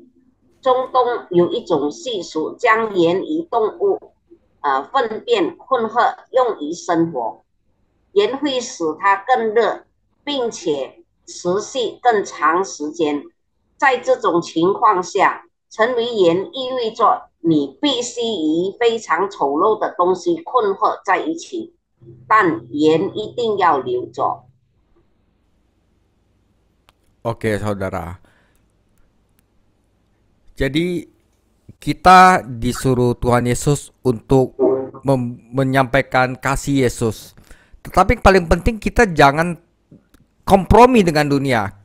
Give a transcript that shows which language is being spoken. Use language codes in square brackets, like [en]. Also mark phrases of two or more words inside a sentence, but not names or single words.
[zh] 中东有一种习俗，将盐与动物粪便混合用于生活，盐会使它更热，并且持续更长时间。在这种情况下，成为盐意味着你必须与非常丑陋的东西混合在一起，但盐一定要留着。 [id] Oke, saudara. Jadi kita disuruh Tuhan Yesus untuk menyampaikan kasih Yesus. Tetapi paling penting kita jangan kompromi dengan dunia.